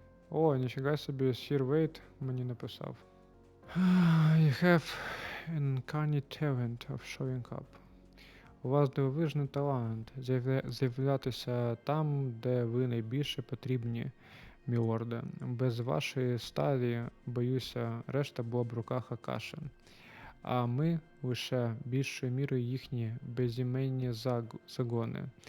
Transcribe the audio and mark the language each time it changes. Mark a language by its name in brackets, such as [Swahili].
[Ukrainian] О, ніфіга собі, Sir Wade мені написав. [English] You have an uncanny talent of showing up. [Ukrainian] У вас дивовижний талант з'являтися там, де ви найбільше потрібні, мілорде. Без вашої сталі, боюся, решта була б в руках Акаші. А ми лише більшою мірою їхні безіменні загони.